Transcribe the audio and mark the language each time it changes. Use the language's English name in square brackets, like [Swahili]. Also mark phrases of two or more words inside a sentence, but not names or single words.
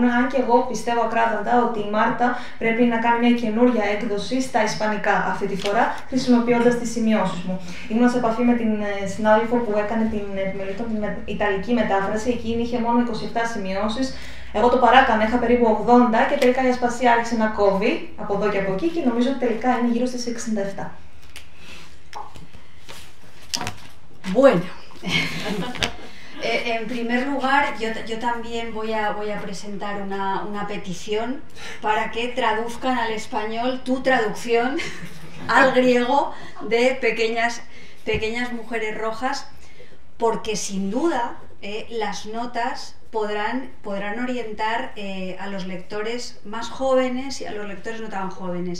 [Greek] Αν και εγώ πιστεύω ακράδαντα ότι η Μάρτα πρέπει να κάνει μια καινούρια έκδοση στα ισπανικά αυτή τη φορά, χρησιμοποιώντας τις σημειώσεις μου. Ήμουν σε επαφή με την συνάδελφο που έκανε την επιμελητή την ιταλική μετάφραση, εκείνη είχε μόνο 27 σημειώσεις. Εγώ το παράκανα, είχα περίπου 80 και τελικά η Ασπασία άρχισε να κόβει από εδώ και από εκεί και νομίζω ότι τελικά είναι γύρω στις 67. [Spanish] Bueno, en primer lugar, yo también voy a presentar una petición para que traduzcan al español tu traducción al griego de pequeñas mujeres rojas, porque sin duda las notas podrán orientar a los lectores más jóvenes y a los lectores no tan jóvenes.